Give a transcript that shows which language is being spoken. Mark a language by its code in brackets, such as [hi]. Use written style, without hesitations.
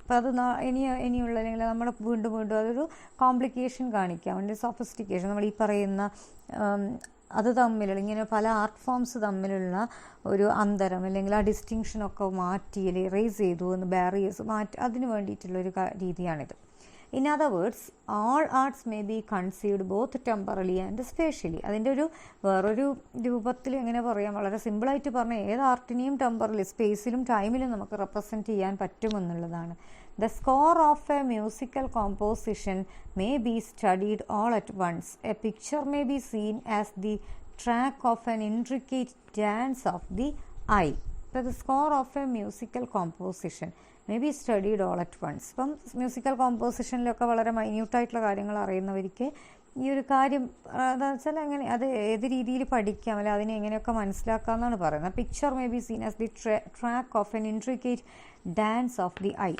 [ml] അപ്പോൾ അത് ഇനിയുള്ള, അല്ലെങ്കിൽ നമ്മൾ വീണ്ടും അതൊരു കോംപ്ലിക്കേഷൻ കാണിക്കാൻ വേണ്ടി, സോഫിസ്റ്റിക്കേഷൻ, നമ്മൾ ഈ പറയുന്ന അത് തമ്മിലുള്ള, ഇങ്ങനെ പല ആർട്ട് ഫോംസ് തമ്മിലുള്ള ഒരു അന്തരം, അല്ലെങ്കിൽ ആ ഡിസ്റ്റിങ്ഷനൊക്കെ മാറ്റി, അല്ലെങ്കിൽ റേസ് ചെയ്തു എന്ന് ബാരിയേഴ്സ് മാറ്റി, അതിന് വേണ്ടിയിട്ടുള്ളൊരു രീതിയാണിത്. [en] In other words, all arts may be conceived both temporally and spatially. [ml] അതിൻ്റെ വേറൊരു രൂപത്തിൽ എങ്ങനെ പറയാം, വളരെ സിമ്പിളായിട്ട് പറഞ്ഞാൽ ഏത് ആർട്ടിനെയും ടെമ്പറലി, സ്പേസിലും ടൈമിലും നമുക്ക് റെപ്രസെൻറ്റ് ചെയ്യാൻ പറ്റുമെന്നുള്ളതാണ്. [en] The score of a musical composition may be studied all at once. A picture may be seen as the track of an intricate dance of the eye. So the score of a musical composition may be studied all at once. [ml] ഇപ്പം musical കോമ്പോസിഷനിലൊക്കെ വളരെ മൈന്യൂട്ടായിട്ടുള്ള കാര്യങ്ങൾ അറിയുന്നവർക്ക് ഈ ഒരു കാര്യം എന്താ വെച്ചാൽ എങ്ങനെ അത് ഏത് രീതിയിൽ പഠിക്കാം, അല്ലെങ്കിൽ അതിനെ എങ്ങനെയൊക്കെ മനസ്സിലാക്കാം എന്നാണ് പറയുന്നത്. [en] Picture may be seen as the track of an intricate dance of the eye.